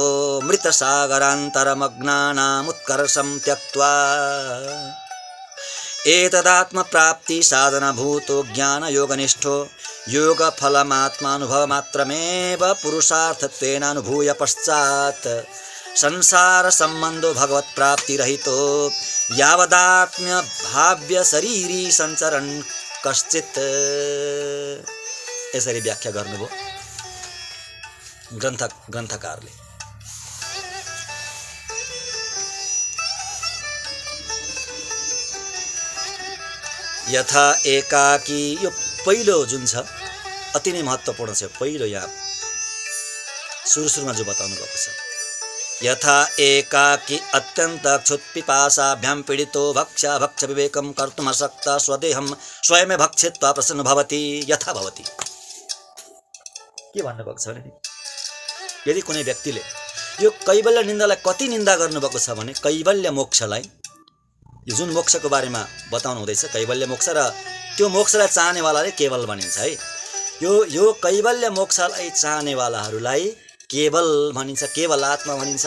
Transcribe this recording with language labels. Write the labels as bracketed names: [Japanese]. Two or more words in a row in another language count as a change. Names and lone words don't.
[Sanskrit] मृतसागरान्तरमग्नानामुत्कर्षं त्यक्त्वा एतदात्मप्राप्ति साधनभूतो ज्ञानयोगनिष्ठो योगफलमात्मानुभवमात्रमेव पुरुषार्थत्वेन अनुभूय पश्चात् संसार सम्बन्धो भगवत् प्राप्तिरहितो यावदात्म्य भाव्य शरीरी सञ्चरन् कश्चित्। [Nepali] यसरी व्याख्या गर्नुभयो ग्रन्थकारले। [Sanskrit] यथा एकाकी, [Nepali] यो पहिलो जुन छ अति नै महत्त्वपूर्ण छ। पहिलो यहाँ सुरुमा जो बताउनु भएको छ, [Sanskrit] यथा एकाकी अत्यन्त क्षुत्पिपासाभ्यां पीडितो भक्ष विवेकं कर्तुम् अशक्तः स्वदेहं स्वयमेव भक्षित्वा प्रसन्नो भवति यथा भवति। [Nepali] के भन्नुभएको छ भने, यदि कुनै व्यक्तिले यो कैवल्य निन्दालाई कति निन्दा गर्नुभएको छ भने, कैवल्य मोक्षलाई, यो जुन मोक्षको बारेमा बताउनु हुँदैछ कैवल्य मोक्ष, र त्यो मोक्षलाई चाहनेवालाले केवल भनिन्छ है। यो कैवल्य मोक्षलाई चाहनेवालाहरूलाई केवल भनिन्छ, केवल आत्मा भनिन्छ।